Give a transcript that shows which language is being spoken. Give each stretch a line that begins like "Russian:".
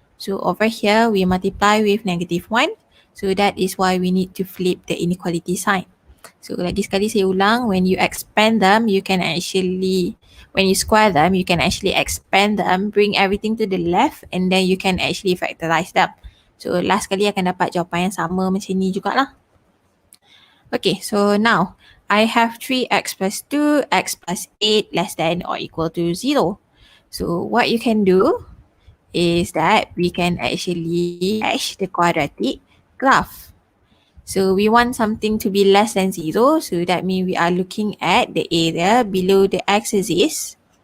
English: So over here, we multiply with negative 1. So that is why we need to flip the inequality sign. So
Malay: lagi sekali saya ulang,
English: when you expand them, you can actually, when you square them, you can actually expand them, bring everything to the left, and then you can actually factorize them. So last
Malay: kali akan dapat jawapan yang sama macam ni jugalah.
English: Okay, so now I have 3x plus 2, x plus 8 less than or equal to 0. So what you can do is that we can actually hash the quadratic graph. So we want something to be less than 0. So that means we are looking at the area below the x-axis.